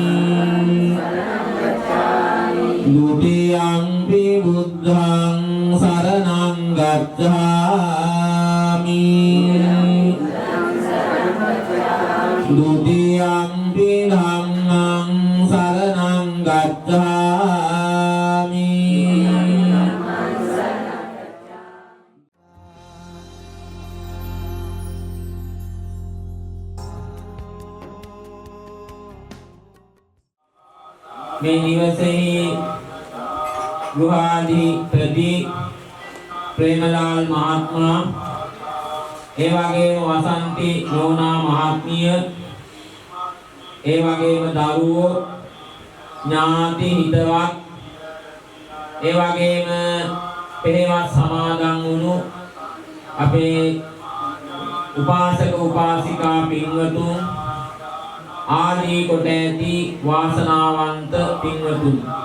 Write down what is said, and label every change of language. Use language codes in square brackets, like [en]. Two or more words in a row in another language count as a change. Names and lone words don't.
[pi] Dutiyampi buddhang saranang gacchami Dutiyampi dhammang saranang gacchami [si] මේ නිවසෙහි ගෘහාධිපති ප්‍රේමලාල් මහත්මයා ඒ වගේම වසන්ති නෝනා මහත්මිය ඒ වගේම දරුවෝ ඥාති හිතවත් ඒ වගේම පෙරවත් සමාදන් වුණු අපේ උපාසක උපාසිකා පින්වතුන් ආදී කොට ඇති වාසනාවන්ත පින්වතුන්